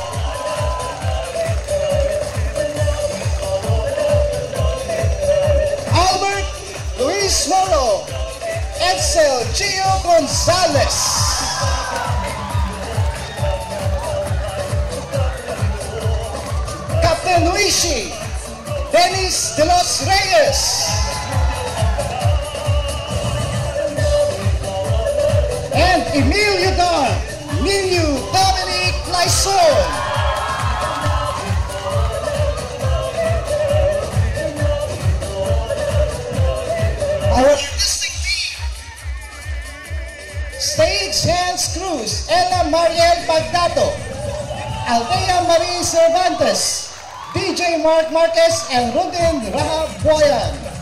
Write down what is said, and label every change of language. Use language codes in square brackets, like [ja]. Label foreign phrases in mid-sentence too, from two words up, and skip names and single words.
[en] Albert Luis Moro, Edsel Gio Gonzalez, Captain Luigi, Dennis de los Reyes, and Emilio Dar, Ninu Dominic Laison. Our artistic team: Stage Hands Cruz, Ella Mariel Bagdato, Althea Marie Cervantes, DJ Mark Marquez, and Rudin Rahab Boyan.